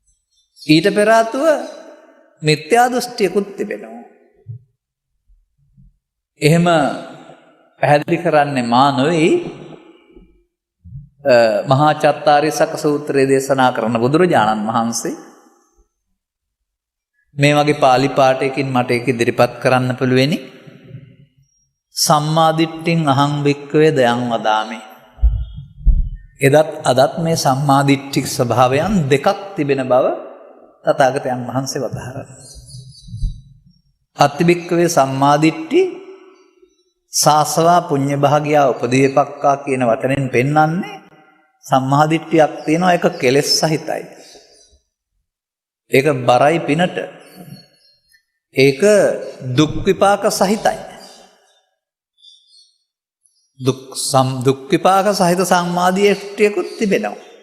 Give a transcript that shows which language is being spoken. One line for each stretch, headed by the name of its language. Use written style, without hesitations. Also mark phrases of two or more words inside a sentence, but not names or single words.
Sinhala: ඊට පෙර ආතුව මිත්‍යා දෘෂ්ටියකුත් තිබෙනවා. එහෙම පැහැදිලි කරන්නේ මා නොවේ මහා චත්තාරීසක සූත්‍රයේ දේශනා කරන බුදුරජාණන් වහන්සේ මේ වගේ පාලි පාඨයකින් මට ඒක ඉදිරිපත් කරන්න පුළුවෙනි.
Pali: සම්මාදිට්ඨින් අහං භික්ඛවේ දයං වදාමි.
Sinhala: එදත් අදත් මේ සම්මාදිට්ඨික ස්වභාවයන් දෙකක් තිබෙන බව තථාගතයන් වහන්සේ වදාහරනවා.
Pali: අත්ති භික්ඛවේ සම්මාදිට්ඨි සාසවා පුඤ්ඤ භාගියා උපදීපක්කා
Sinhala: කියන වචනෙන් පෙන්වන්නේ සම්මාදිට්ඨියක් තියෙනවා, ඒක කෙලෙස් සහිතයි. ඒක බරයි පිනට. ඒක දුක් විපාක සහිතයි. දුක් විපාක සහිත සම්මාදිට්ඨියකුත් තිබෙනවා.